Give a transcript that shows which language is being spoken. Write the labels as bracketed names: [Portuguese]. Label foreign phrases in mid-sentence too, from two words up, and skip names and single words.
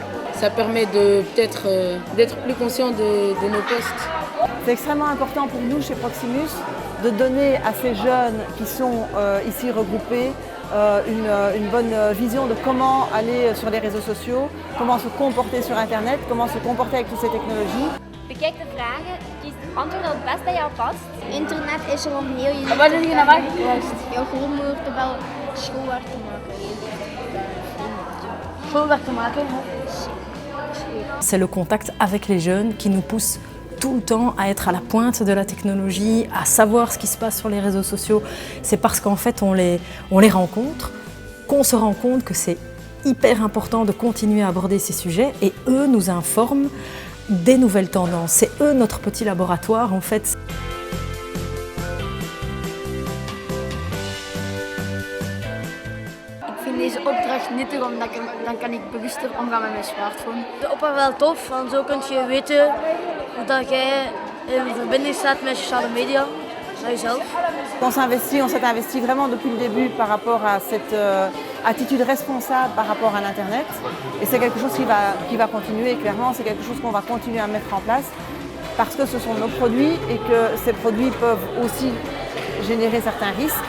[French] Ça permet de peut-être d'être plus conscient de nos postes. C'est extrêmement important pour nous chez Proximus de donner à ces jeunes qui sont ici regroupés une bonne vision de comment aller sur les réseaux sociaux, comment se comporter sur Internet, comment se comporter avec toutes ces technologies. [Dutch] Bekijk de vragen, kies het antwoord dat het best bij jou past. Internet is er om heel je Waar doe je naar waar? Juist, jouw grootmoeder te bellen, schoolwerk te maken. Schoolwerk te maken. [French] C'est le contact avec les jeunes qui nous pousse tout le temps à être à la pointe de la technologie, à savoir ce qui se passe sur les réseaux sociaux. C'est parce qu'en fait on les rencontre, qu'on se rend compte que c'est hyper important de continuer à aborder ces sujets et eux nous informent des nouvelles tendances. C'est eux notre petit laboratoire en fait. [Dutch] Ik vind deze opdracht nuttig omdat dan kan ik bewuster omgaan met mijn smartphone. De opdracht wel tof, want zo kun je weten hoe dat jij in verbinding staat met sociale media, met jezelf. [French] On s'est investi vraiment depuis le début par rapport à cette attitude responsable par rapport à l'Internet. Et c'est quelque chose qui va continuer, et clairement c'est quelque chose qu'on va continuer à mettre en place parce que ce sont nos produits et que ces produits peuvent aussi générer certains risques.